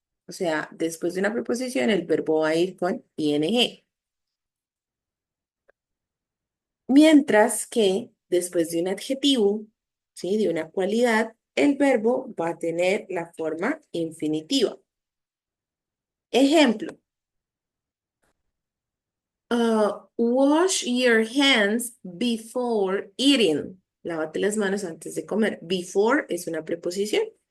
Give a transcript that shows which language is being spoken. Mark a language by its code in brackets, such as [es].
[es] O sea, después de una preposición, el verbo va a ir con ing. Mientras que después de un adjetivo, ¿sí? De una cualidad, el verbo va a tener la forma infinitiva. Ejemplo, [en] wash your hands before eating. [es] Lávate las manos antes de comer. Before es una preposición.